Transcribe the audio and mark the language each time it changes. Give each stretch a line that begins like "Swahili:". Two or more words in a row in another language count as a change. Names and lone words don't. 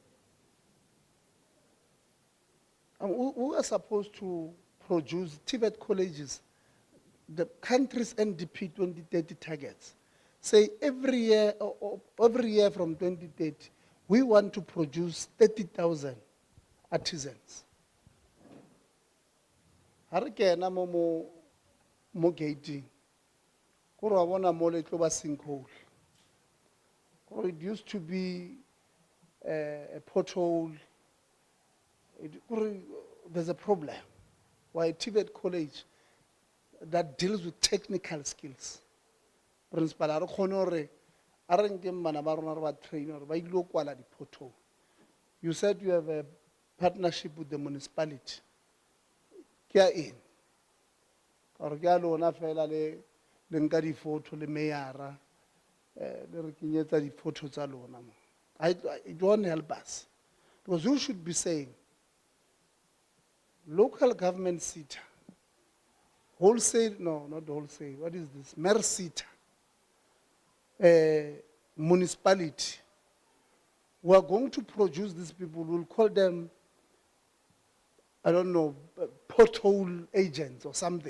English: And we are supposed to produce TVET colleges, the country's NDP 2030 targets. Say every year from 2030, we want to produce 30,000 artisans.
Tswana: Harakena mo gating. gore wa bona mo le tlo ba sinkhole.
English: Gore it used to be a pothole. Gore there's a problem. Why TVET college that deals with technical skills. Principal,
Tswana: a re kgone gore a re nkeng bana ba rona re ba train gore ba ile go kwala di-pothole.
English: You said you have a partnership with the municipality.
Tswana: Ke ya eng? Or ke ya lona fela le nka di-photo le mayara le re kenyetsa di-photo tsa lona mo.
English: It won't help us. Because you should be saying, local government SETA, wholesale, no, not wholesale, what is this? MERSETA, municipality, we are going to produce these people, we'll call them, I don't know, pothole agents or something.